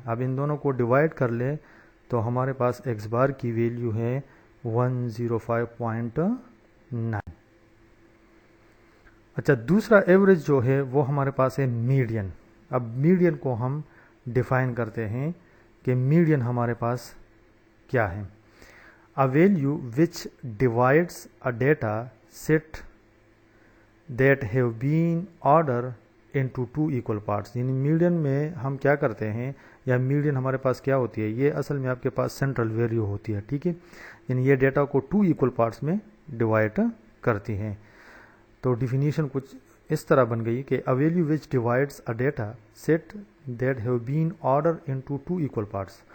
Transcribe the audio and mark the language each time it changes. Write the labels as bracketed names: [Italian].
[Urdu] اب ان دونوں کو ڈیوائڈ کر لے تو ہمارے پاس ایکس بار کی ویلیو ہے 105.9. اچھا، دوسرا ایوریج جو ہے وہ ہمارے پاس ہے میڈین. اب میڈین کو ہم ڈیفائن کرتے ہیں کہ میڈین ہمارے پاس کیا ہے. [English] A value which divides a data set that have been ordered into two equal parts. [Urdu] یعنی میڈین میں ہم کیا کرتے ہیں، یا میڈین ہمارے پاس کیا ہوتی ہے، یہ اصل میں آپ کے پاس سینٹرل ویلیو ہوتی ہے. ٹھیک ہے، یعنی یہ ڈیٹا کو 2 ایکول پارٹس میں ڈیوائڈ کرتی ہیں. تو ڈیفینیشن کچھ اس طرح بن گئی کہ [English] a value which divides a data set that have been ordered into two equal parts.